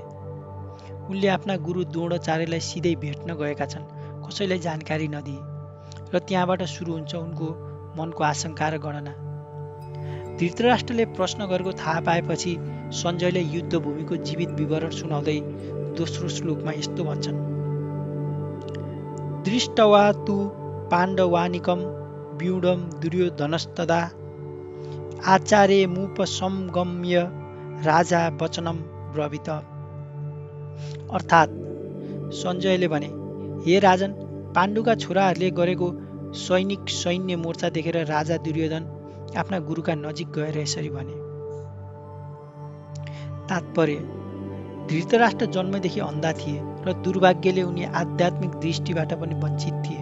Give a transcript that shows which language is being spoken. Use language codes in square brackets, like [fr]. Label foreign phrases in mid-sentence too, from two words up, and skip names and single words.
[ne] उनले आफ्ना गुरु द्रोणाचार्यलाई सिधै भेट्न गएका छन्, कसैलाई जानकारी नदिए, र त्यहाँबाट सुरु हुन्छ उनको मनको आशंका र गणना। धृतराष्ट्रले प्रश्न गरेको थाहा पाएपछि सञ्जयले युद्धभूमिको जीवित विवरण सुनाउँदै दोस्रो श्लोकमा यस्तो भन्छन्: [sa] दृष्टवा तु पाण्डवानिकं व्यूढं दुर्योधनस्तदा आचार्यमुपसंगम्य राजा वचनं ब्रवीत। [ne] अर्थात् सञ्जयले भने, हे राजन, पाण्डुका छोराहरूले गरेको सैन्य मोर्चा देखेर राजा दुर्योधन आफ्ना गुरुका नजिक गएर यसरी भने। तात्पर्य: धृतराष्ट्र जन्मदेखि अन्धा थिए र दुर्भाग्यले उनी आध्यात्मिक दृष्टिबाट पनि वञ्चित थिए।